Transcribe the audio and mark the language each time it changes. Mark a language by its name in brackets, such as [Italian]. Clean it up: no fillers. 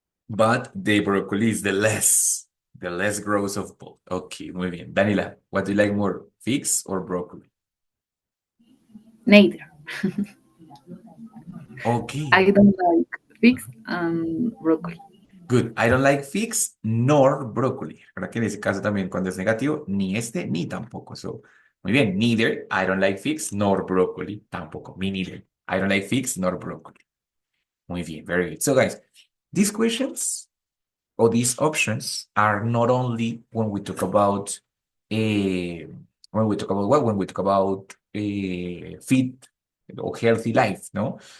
[English] But the broccoli is the less gross of both. Okay, [Spanish] muy bien. [English] Daniela, what do you like more, figs or broccoli? Neither. Okay. I don't like figs and broccoli. Good. I don't like figs nor broccoli. [Spanish] ¿Verdad que en ese caso también cuando es negativo, ni este ni tampoco. [English] So, muy bien. Neither. I don't like figs nor broccoli. Tampoco. Me neither. I don't like figs nor broccoli. [Spanish] Muy bien. [English] Very good. So, guys, these questions or these options are not only when we talk about when we talk about fit or healthy life, no?